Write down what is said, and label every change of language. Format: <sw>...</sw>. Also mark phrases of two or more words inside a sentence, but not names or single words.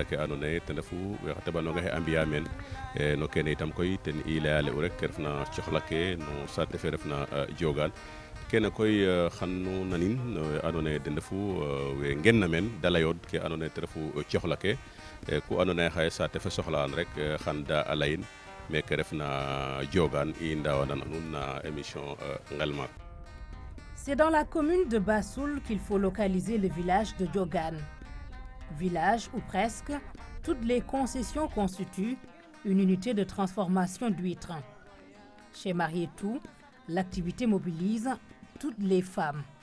<srr>ke andoona yee ten refu we xa teɓanonga xe a mbiya meen no kene itam koy ten i layale u rek ke refna coxla ke no saate fe refna Diogane kene koy xan nu nanin no we andoona yee den refu we ngenna meen da layood ke andoona yee te refu coxla ke ku andoona yee xaye saate fe soxla'an rek xan da a layin meke refna Diogane i ndawana nuun na émission Ngelmak.</srr> <fr>C'est dans la commune de Bassoul qu'il faut localiser le village de Diogane. Village où presque toutes les concessions constituent une unité de transformation d'huîtres. Chez Marietou, l'activité mobilise toutes les femmes.</fr>